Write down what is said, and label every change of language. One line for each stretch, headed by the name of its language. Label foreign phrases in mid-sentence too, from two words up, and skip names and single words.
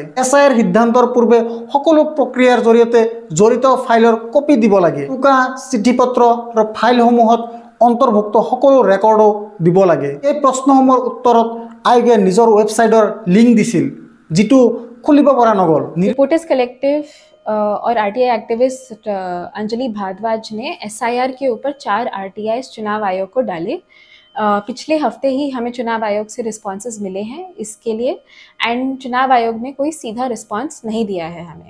Assamese: SIR সিদ্ধান্তৰ পূৰ্বে সকলো প্ৰক্ৰিয়াৰ জৰিয়তে জড়িত ফাইলৰ কপি দিব লাগে। টুকা চিঠিপত্ৰ আৰু ফাইলসমূহত অন্তৰ্ভুক্ত সকলো ৰেকৰ্ডো দিব লাগে। এই প্ৰশ্নসমূহৰ উত্তৰত আয়োগে নিজৰ ৱেবছাইটৰ লিংক দিছিল, যিটো খুলিব পৰা নগল।
Hindi: रिपोर्टर्स कलेक्टिव और RTI एक्टिविस्ट अंजलि भारद्वाज ने SIR के ऊपर 4 RTIs चुनाव आयोग को डाले। पिछले हफ्ते ही हमें चुनाव आयोग से रिस्पॉन्सेज मिले हैं इसके लिए, एंड चुनाव आयोग ने कोई सीधा रिस्पॉन्स नहीं दिया है हमें।